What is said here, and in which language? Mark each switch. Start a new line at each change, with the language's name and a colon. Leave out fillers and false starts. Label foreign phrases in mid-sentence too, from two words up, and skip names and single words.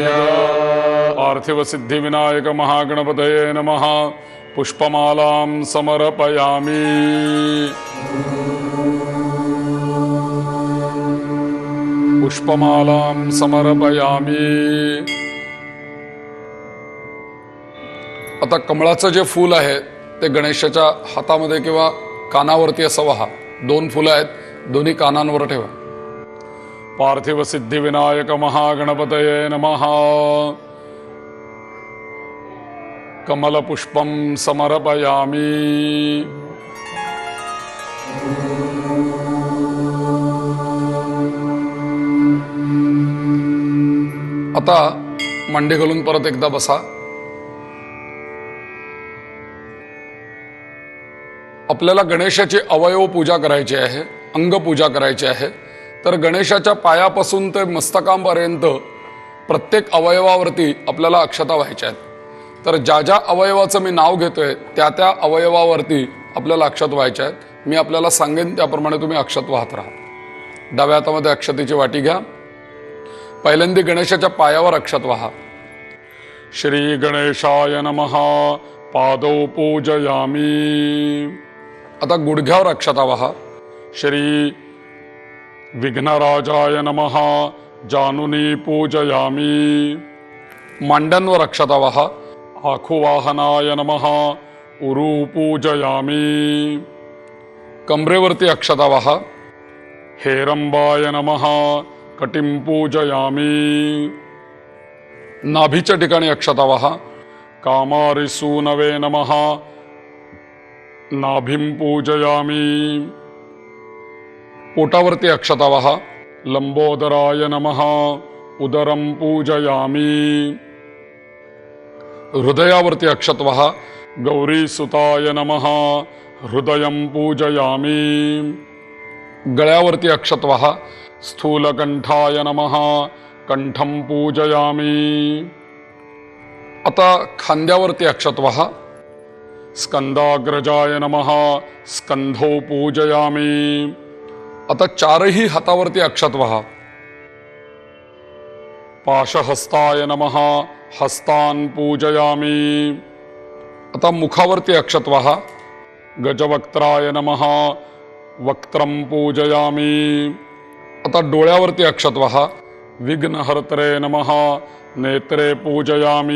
Sanskrit: पार्थिव सिद्धिविनायक महागणपतये नमः पुष्पमालां समर्पयामि. पुष्पमालां समर्पयामि.
Marathi: आता कमळाचं जे फूल आहे ते गणेशाच्या हातामध्ये किंवा कानावरती असं वहा. 2 फुलं आहेत, दोन्ही कानांवर ठेवा.
Sanskrit: पार्थिव सिद्धिविनायक महागणपतये नमः कमलपुष्पं समर्पयामि.
Marathi: आता मांडी घालून परत एकदा बसा. आपल्याला गणेशाची अवयव पूजा करायची आहे, अंग पूजा करायची आहे. तर गणेशाच्या पायापासून ते मस्तकांपर्यंत प्रत्येक अवयवावरती आपल्याला अक्षता व्हायच्या आहेत. तर ज्या ज्या अवयवाचं मी नाव घेतोय त्या त्या अवयवावरती आपल्याला अक्षत व्हायच्या आहेत. मी आपल्याला सांगेन त्याप्रमाणे तुम्ही अक्षत वाहत राहा. डाव्या हातामध्ये अक्षतेची वाटी घ्या. पहिल्यांदा गणेशाच्या पायावर अक्षत वाहा.
Sanskrit: श्री गणेशाय नमः पादौ पूजयामि.
Marathi: आता गुडघ्यावर अक्षता वाहा.
Sanskrit: श्री विघ्नराजाय नमः जानुनी पूजयामि.
Marathi: मांड्यांवर अक्षता वाहा.
Sanskrit: आखुवाहनाय नमः उरु पूजयामि.
Marathi: कमरेवरती अक्षता वाहा.
Sanskrit: हेरंबाय नमः कटिं पूजयामि.
Marathi: नाभीच्या ठिकाणी अक्षता वाहा.
Sanskrit: कामारिसूनवे नमः नाभिं पूजयामि.
Marathi: पोटावरती अक्षता वाहा.
Sanskrit: लंबोदराय नमः उदरं पूजयामि.
Marathi: हृदयावरती अक्षत वाहा.
Sanskrit: गौरीसुताय नमः हृदयं पूजयामि.
Marathi: गळ्यावरती अक्षत वाहा.
Sanskrit: स्थूलकंठाय नमः कंठं पूजयामि.
Marathi: आता खांद्यावरती अक्षत वाहा.
Sanskrit: स्कंदाग्रजाय नमः स्कंधौ पूजयामि.
Marathi: आता 4ही हातावरती अक्षत वाहा.
Sanskrit: पाशहस्ताय नमः हस्तान् पूजयामि.
Marathi: आता मुखावरती अक्षत वाहा.
Sanskrit: गजवक्त्राय नमः वक्त्रं पूजयामि.
Marathi: आता डोळ्यावरती अक्षत वाहा.
Sanskrit: विघ्नहर्त्रे नमः नेत्रे पूजयामि.